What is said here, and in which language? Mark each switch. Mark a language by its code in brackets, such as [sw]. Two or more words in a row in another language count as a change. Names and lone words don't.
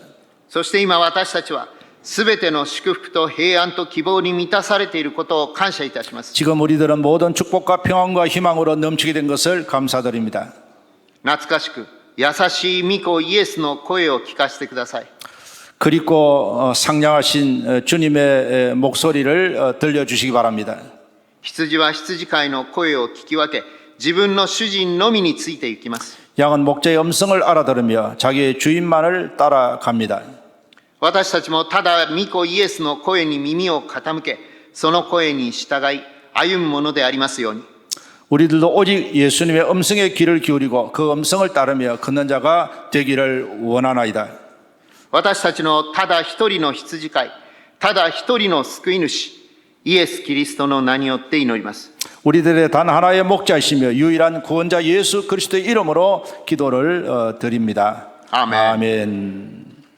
[ja] そして今私たちは、すべての祝福と平安と希望に満たされていることを感謝いたします。 [ko] 지금 우리들은 모든 축복과 평안과 희망으로 넘치게 된 것을 감사드립니다. [ja] 懐かしく、優しい御子イエスの声を聞かせてください。 [ko] 그리고 상냥하신 주님의 목소리를 들려주시기 바랍니다. [ja] 羊は羊飼いの声を聞き分け、自分の主人のみについて行きます。 [ko] 양은 목자의 음성을 알아들으며 자기의 주인만을 따라갑니다. [ja] 私たちもただ御子イエスの声に耳を傾け、その声に従い、 歩むものでありますように。 [ko] 우리들도 오직 예수님의 음성에 귀를 기울이고 그 음성을 따르며 걷는 자가 되기를 원하나이다. [ja] 私たちのただ一人の羊飼い、ただ一人の救い主、イエス・キリストの名によって祈ります。 [ko] 우리들의 단 하나의 목자이시며 유일한 구원자 예수 그리스도의 이름으로 기도를 드립니다. 아멘. 아멘.